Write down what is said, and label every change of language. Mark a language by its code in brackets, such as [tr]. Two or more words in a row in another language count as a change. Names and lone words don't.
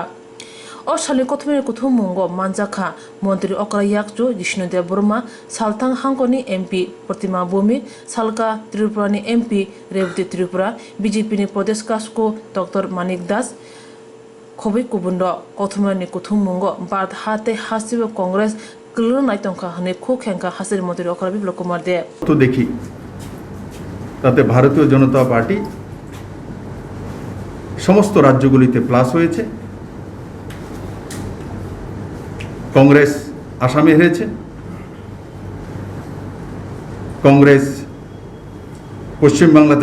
[trp] O sali kothumani kuthummungo manjaka Mantri Okara yakju Jishnudev Burma Saltang Hangkoni MP Pratima Bhumi Salka Tripurani MP Revati Tripura BJP ni Pradesh Kasko Dr. Manik Das Khobi Kubundo kothumani kuthummungo Bharat Hasteo Congress kwrwini tongkha hne khokhenka Hasteni Mantri Okara Biplop Kumar Dev [bn] তো দেখি তাতে ভারতীয় জনতা পার্টি সমস্ত রাজ্যগুলিতে প্লাস হয়েছে কংগ্রেস আসামে হেরেছে কংগ্রেস পশ্চিম বাংলাতে